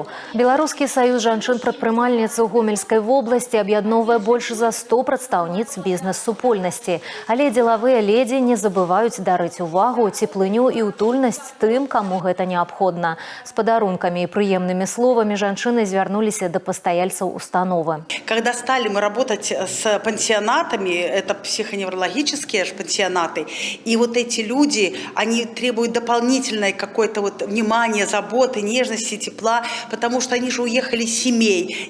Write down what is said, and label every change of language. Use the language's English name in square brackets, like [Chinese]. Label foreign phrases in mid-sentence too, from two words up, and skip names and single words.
[Belarusian] Беларускі саюз жанчын-прадпрымальніц у Гомельскай вобласці аб'ядноўвае больш за 100 прадстаўніц бізнес-супольнасці. Але дзелавыя ледзі не забываюць дарыць увагу, цеплыню і утульнасць тым, каму гэта неабходна. З падарункамі і прыемнымі словамі [Russian] женщины звернулись до постояльцев установы. Когда стали мы работать с пансионатами, это психоневрологические пансионаты, и вот эти люди, они требуют дополнительное какое-то вот внимание, заботы, нежности, тепла, потому что они же уехали с семей.